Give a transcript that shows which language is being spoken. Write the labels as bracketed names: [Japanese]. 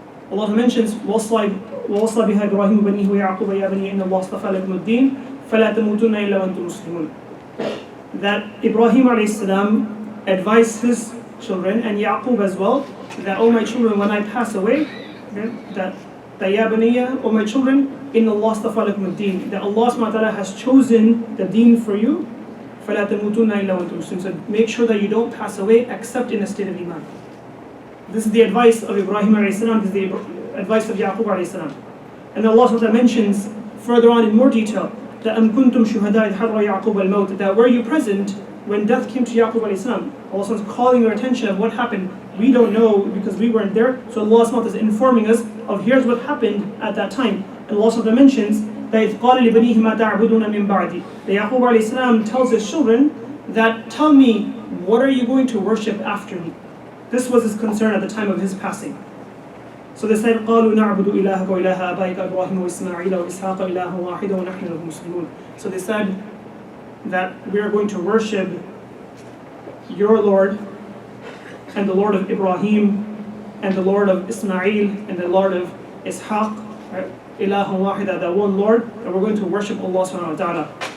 [English] Allah mentions [Arabic] وَوَصَّى بِهَا إِبْرَاهِيمُ بَنِيهِ وَيَعْقُوبَ يَا بَنِي إِنَّ اللَّهَ اصْطَفَى لَكُمُ الدِّينَ فَلَا تَمُوتُنَّ إِلَّا وَأَنْتُمْ مُسْلِمُونَ. [English] That Ibrahim alayhi salam advised his children, and Yaqub as well, that, oh my children, when I pass away, that [Arabic] Ya Baniya, [English] O my children, [Arabic] Inna Allah astafa lakum ad-deen, [English] that Allah subhanahu wa ta'ala has chosen the deen for you. [Arabic] فَلَا تَمُوتُنَّ إِلَّا وَأَنْتُمْ مُسْلِمُونَ. [English] So make sure that you don't pass away except in a state of iman. This is the advice of Ibrahim alayhi salam, this is the advice of Yaqub alayhi salam. And Allah subhanahu wa ta'ala mentions further on in more detail that [Arabic] أَمْ كُنْتُمْ شُهَدَاءَ إِذْ حَضَرَ يَعْقُوبَ الْمَوْتِ, [English] that were you present when death came to Yaqub alayhi salam. Allah subhanahu wa ta'ala is calling our attention of what happened. We don't know because we weren't there. So Allah subhanahu wa ta'ala is informing us of here's what happened at that time. And Allah subhanahu wa ta'ala mentions that [Arabic] إِذْ قَالَ لِبَنِيهِ مَا تَعْبُدُونَ مِن بَعْدِي. [English] That Yaqub alayhi salam tells his children that, tell me, what are you going to worship after me? This was his concern at the time of his passing. So they said, [Arabic] قَالُوا نَعْبُدُ إِلَهَكَ وَإِلَهَ آبَائِكَ إِبْرَاهِيمَ وَإِسْمَاعِيلَ وَإِسْحَاقَ إِلَهًا وَاحِدًا وَنَحْنُ لَهُ مُسْلِمُونَ. [English] So they said that we are going to worship your Lord and the Lord of Ibrahim and the Lord of Ismail and the Lord of Ishaq, [Arabic] إِلَهًا وَاحِدًا, [English] that one Lord, and we're going to worship Allah subhanahu wa ta'ala.